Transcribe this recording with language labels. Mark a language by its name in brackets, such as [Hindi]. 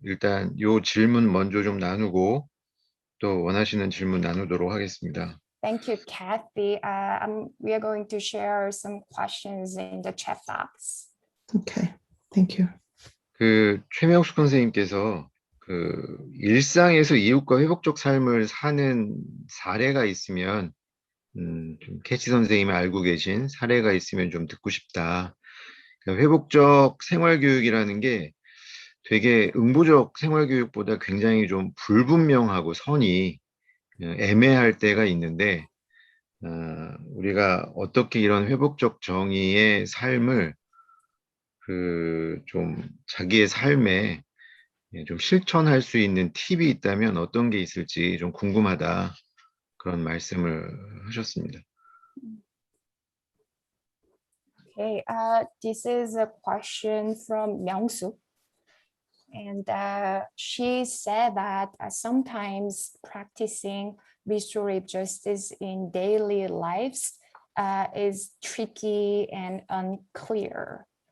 [Korean] 일단 요 질문 먼저 좀 나누고 또 원하시는 질문 나누도록 하겠습니다. [English] Thank you, Kathy. We are going to share some questions in the chat box. Okay. Thank you. [Korean] 최명숙 선생님께서 일상에서 이웃과 회복적 삶을 사는 사례가 있으면 좀 캐치 선생님이 알고 계신 사례가 있으면 좀 듣고 싶다. 회복적 생활교육이라는 게 되게 응보적 생활교육보다 굉장히 좀 불분명하고 선이 애매할 때가 있는데 우리가 어떻게 이런 회복적 정의의 삶을 좀 자기의 삶에 좀 실천할 수 있는 팁이 있다면 어떤 게 있을지 좀 궁금하다. 그런 말씀을 하셨습니다. [English] Okay, this is a question from Myung-soo. And she said that sometimes practicing restorative justice in daily lives is tricky and unclear.